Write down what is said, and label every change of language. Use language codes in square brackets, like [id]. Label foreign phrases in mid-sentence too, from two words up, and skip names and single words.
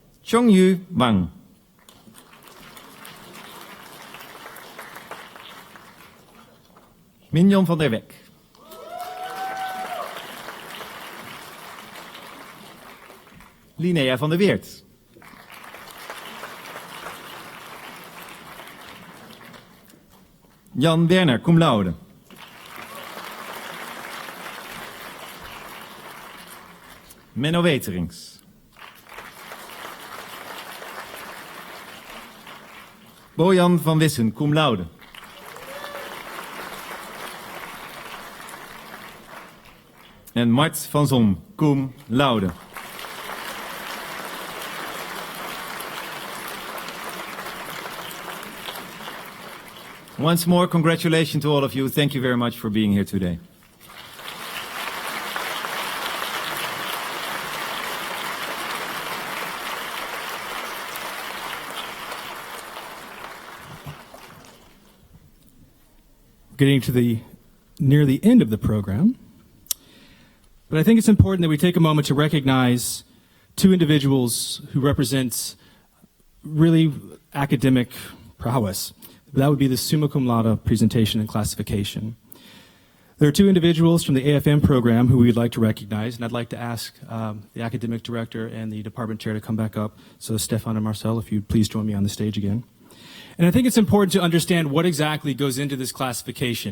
[en] Chongyu Wang. Mignon van der Wek. Linnea van der Weert. Jan Werner, [la] cum laude. [en] Menno Weterings. Bojan van Wissen, [la] cum laude. [en] En Mart van Zon, [la] cum laude. [en] Once more, congratulations to all of you. Thank you very much for being here today. Getting to near the end of the program, but I think it's important that we take a moment to recognize two individuals who represent really academic prowess. That would be the [la] summa cum laude [en] presentation and classification. There are two individuals from the AFM program who we'd like to recognize, and I'd like to ask the academic director and the department chair to come back up. So Stefan and Marcel, if you'd please join me on the stage again. And I think it's important to understand what exactly goes into this classification.